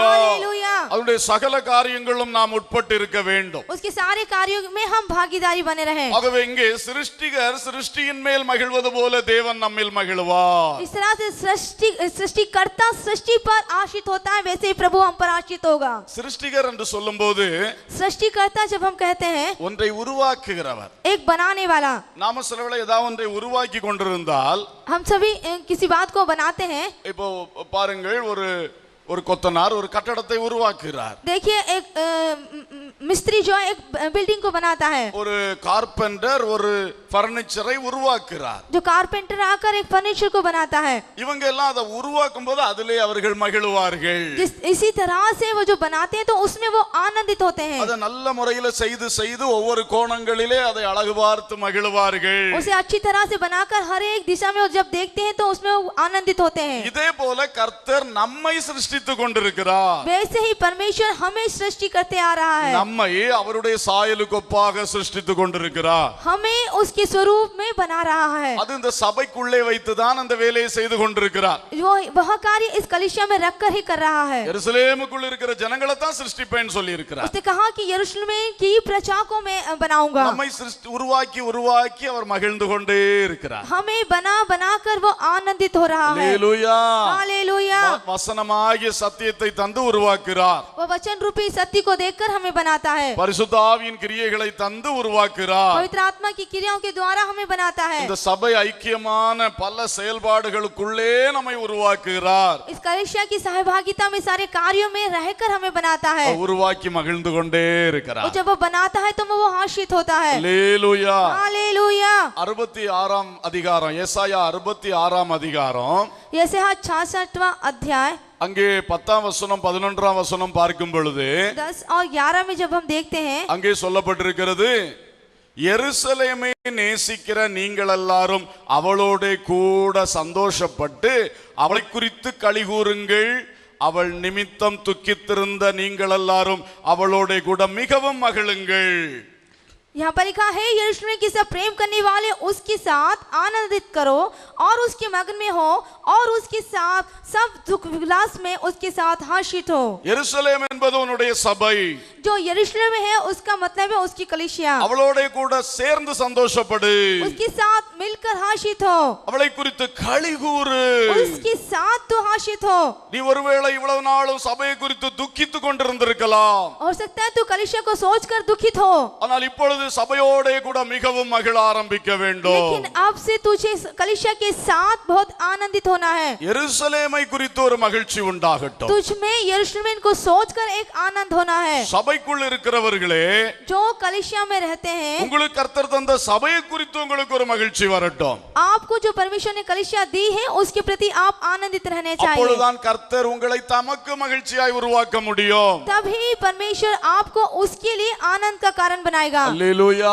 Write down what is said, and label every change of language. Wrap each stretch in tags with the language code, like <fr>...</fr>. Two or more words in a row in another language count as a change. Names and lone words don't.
<hi>हालेलुया.</hi> <ta>அவருடைய சகல காரியங்களும் நாம் உட்பட்டு இருக்க வேண்டும்.</ta> <hi>उसके सारे कार्यों में हम भागीदारी बने रहें.</hi> <ta>ஆகவே இங்கே சிருஷ்டிகர் சிருஷ்டியின் மேல் மகிழ்வது போல தேவன் நம்மில் மகிழ்வார்.</ta> <hi>इस तरह से सृष्टिकर्ता सृष्टि पर आश्रित होता है, वैसे ही प्रभु हम पर आश्रित होगा.</hi> <ta>சிருஷ்டிகர் என்று சொல்லும்போது</ta> <hi>सृष्टिकर्ता जब हम कहते हैं,</hi> <ta>ஒன்றை உருவாக்குகிறவர்.</ta> <hi>एक बनाने वाला.</hi> <ta>நாம சிலவேளை ஏதாவது ஒன்றை உருவாக்கி கொண்டிருந்தால்,</ta> <hi>हम सभी किसी बात को बनाते हैं.</hi> <ta>இப்போ பாருங்கள், ஒரு கொத்தனார் ஒரு கட்டடத்தை உருவாக்குகிறார்.</ta> <hi>देखिए, एक मिस्त्री जो है एक बिल्डिंग को बनाता है.</hi> <ta>ஒரு கார்பெண்டர் ஒரு பர்னிச்சரை உருவாக்குறார்.</ta> <hi>जो कारपेंटर आकर एक फर्नीचर को बनाता है.</hi> <ta>இவங்க எல்லாம் அதை உருவாக்கும் போது அதிலே அவர்கள் மகிழ்வார்கள்.</ta> <hi>इसी तरह से वो जो बनाते हैं तो उसमें वो आनंदित होते हैं.</hi> <ta>அதை நல்ல முறையில் செய்து ஒவ்வொரு கோணங்களிலே அதை அழகு பார்த்து மகிழ்வார்கள்.</ta> <hi>उसे अच्छी तरह से बनाकर हर एक दिशा में वो जब देखते हैं तो उसमें वो आनंदित होते हैं.</hi> <ta>இதே போல கர்த்தர் நம்மை சிருஷ்டித்துக் கொண்டிருக்கிறார்.</ta> <hi>वैसे ही परमेश्वर हमें सृष्टि करते आ रहा है.</hi> <ta>நம்மை அவருடைய சாயலுக்கு ஒப்பாக சிருஷ்டித்துக் கொண்டிருக்கிறார்.</ta> <hi>हमें उसके स्वरूप में बना रहा है.</hi> <ta>அது இந்த சபைக்குள்ளே வைத்துதான் அந்த வேலையை செய்து கொண்டிருக்கிறார்.</ta> <hi>वो वह कार्य इस कलीसिया में रखकर ही कर रहा है.</hi> <ta>எருசலேமுக்குள் இருக்கிற ஜனங்களை தான் சிருஷ்டிப்பேன்னு சொல்லி இருக்கிறார்.</ta> <hi>उसने कहा कि यरूशलेम की प्रजा को मैं बनाऊंगा.</hi> <ta>நம்மை உருவாக்கி அவர் மகிழ்ந்து கொண்டே இருக்கிறார்.</ta> <hi>हमें बनाकर वो आनंदित हो रहा है.</hi> <ta>அல்லேலூயா.</ta> <hi>हालेलुया.</hi> <ta>வசனமாகிய சத்தியத்தை தந்து உருவாக்குறார்.</ta> <hi>वो वचन रूपी सत्य को देखकर हमें बनाता है.</hi> <ta>பரிசுத்த ஆவியின் கிரியைகளை தந்து உருவாக்குறார்.</ta> <hi>पवित्र आत्मा की क्रियाओं के द्वारा हमें बनाता है.</hi> <ta>இந்த சபை ஐக்கியமான பல செயல்பாடுகளுக்குள்ளே நம்மை உருவாக்குகிறார்.</ta> <hi>इस कलीसिया की सहभागिता में सारे कार्यों में रहकर हमें बनाता है.</hi> <ta>உருவாக்கி மகிழ்ந்து கொண்டே</ta> <hi>और</hi> <ta>இருக்கிறார்.</ta> <hi>जब वो बनाता है तो वो हर्षित होता है.</hi> <ta>அல்லேலூயா.</ta> <hi>हालेलुया.</hi> <ta>66ஆம் அதிகாரம், ஏசாயா 66ஆம் அதிகாரம்,</ta> <hi>यशायाह 66वां अध्याय</hi> <ta>அங்கே 10ஆம் வசனம் 11ஆம் வசனம் பார்க்கும் பொழுது</ta> <hi>10 और 11 में जब हम देखते हैं,</hi> <ta>அங்கே சொல்லப்பட்டிருக்கிறது, எருசலேமை நேசிக்கிற நீங்கள் எல்லாரும் அவளோட கூட சந்தோஷப்பட்டு அவளை குறித்து களி கூறுங்கள். அவள் நிமித்தம் துக்கித்திருந்த நீங்கள் எல்லாரும் அவளோட கூட மிகவும் மகிழுங்கள்.</ta> <hi>यहाँ पर लिखा है, यरूशलेम के सब प्रेम करने वाले उसके साथ आनंदित करो और उसके मगन में हो और उसके साथ सब दुख विलास में उसके साथ हर्षित हो.</hi> <ta>எருசலேம் என்பது உன்னுடைய சபை.</ta> <hi>जो यरूशलेम है उसका मतलब है उसकी कलीसिया.</hi> <ta>அவளோட கூட சேர்ந்து சந்தோஷப்படு.</ta> <hi>उसके साथ मिलकर हर्षित हो.</hi> <ta>அவளை குறித்து களி கூறு.</ta> <hi>उसके साथ तो हर्षित हो.</hi> <ta>நீ ஒருவேளை இவ்வளவு நாளும் சபையை குறித்து துக்கித்துக் கொண்டிருந்திருக்கலாம்.</ta> <hi>हो सकता है तू कलीसिया को सोचकर दुखित हो,</hi> <ta>ஆனால் இப்பொழுது சபையோட கூட மிகவும் மகிழ ஆரம்பிக்க வேண்டும்.</ta> <hi>लेकिन अब से तुझे कलीसिया के साथ बहुत आनंदित होना है.</hi> <ta>எருசலேமை குறித்து ஒரு மகிழ்ச்சி உண்டாகட்டும்.</ta> <hi>तुझ में यरूशलेम को सोचकर एक आनंद होना है.</hi> <ta>சபைக்குள் இருக்கிறவர்களே,</ta> <hi>जो कलीसिया में रहते हैं,</hi> <ta>உங்களுக்கு கர்த்தர் தந்த சபையை குறித்து உங்களுக்கு ஒரு மகிழ்ச்சி வரட்டும்.</ta> <hi>आपको जो परमेश्वर ने कलीसिया दी है उसके प्रति आप आनंदित रहने चाहिए.</hi> <ta>அப்பொழுதுதான் கர்த்தர் உங்களை தமக்கு மகிழ்ச்சியாய் உருவாக்க முடியும்.</ta> <hi>तभी परमेश्वर आपको उसके लिए आनंद का कारण बनाएगा.</hi> <ta>அல்லேலூயா.</ta>